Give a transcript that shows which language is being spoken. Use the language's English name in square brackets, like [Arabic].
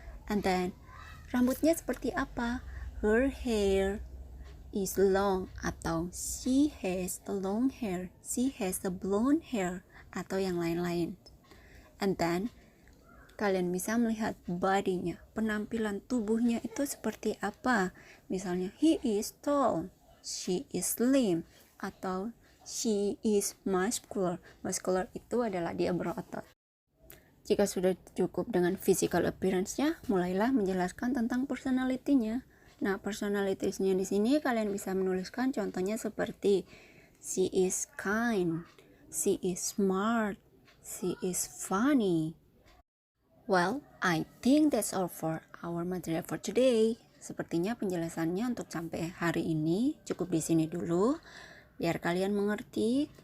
[English] And then [Indonesian] rambutnya seperti apa? [English] Her hair is long, atau she has a long hair, she has a blonde hair, atau yang lain-lain. [Indonesian] And then kalian bisa melihat body-nya, penampilan tubuhnya itu seperti apa. [English] Misalnya he is tall, she is slim, atau she is muscular. [Indonesian] Muscular itu adalah dia berotot. Jika sudah cukup dengan physical appearance-nya, mulailah menjelaskan tentang personality-nya. Nah, personalities-nya di sini kalian bisa menuliskan contohnya seperti [English] she is kind, she is smart, she is funny. Well, I think that's all for our material for today. [Indonesian] Sepertinya penjelasannya untuk sampai hari ini cukup di sini dulu, biar kalian mengerti.